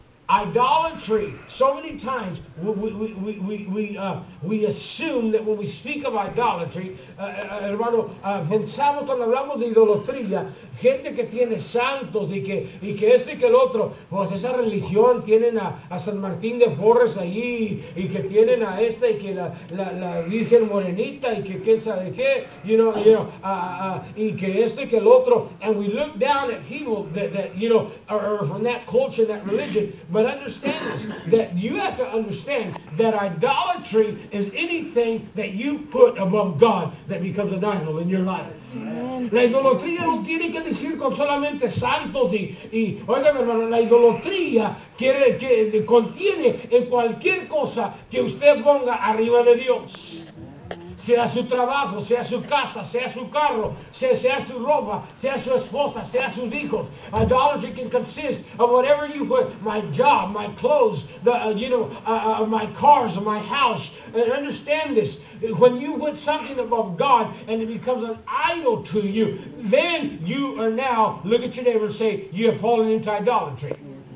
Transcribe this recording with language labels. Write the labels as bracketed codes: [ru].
[en] Idolatry, so many times we assume that when we speak of idolatry, hermano, [es] pensamos cuando hablamos de idolatría, gente que tiene santos y que esto y que el otro, pues esa religión, tienen a San Martín de Porres allí, y que tienen a esta y que la Virgen Morenita y que quién sabe qué, y que esto y que el otro, [en] and we look down at people that or from that culture, that religion, but But understand this, that you have to understand that idolatry is anything that you put above God that becomes an idol in your life. [es] La idolatría no tiene que decir con solamente santos oigan hermano, la idolatría contiene en cualquier cosa que usted ponga arriba de Dios. Sea su trabajo, sea su casa, sea su carro, sea su ropa, sea su esposa, sea sus hijos. [en] Idolatry can consist of whatever you put, my job, my clothes, my cars, my house. And understand this, when you put something above God and it becomes an idol to you, then you are now, look at your neighbor and say, you have fallen into idolatry.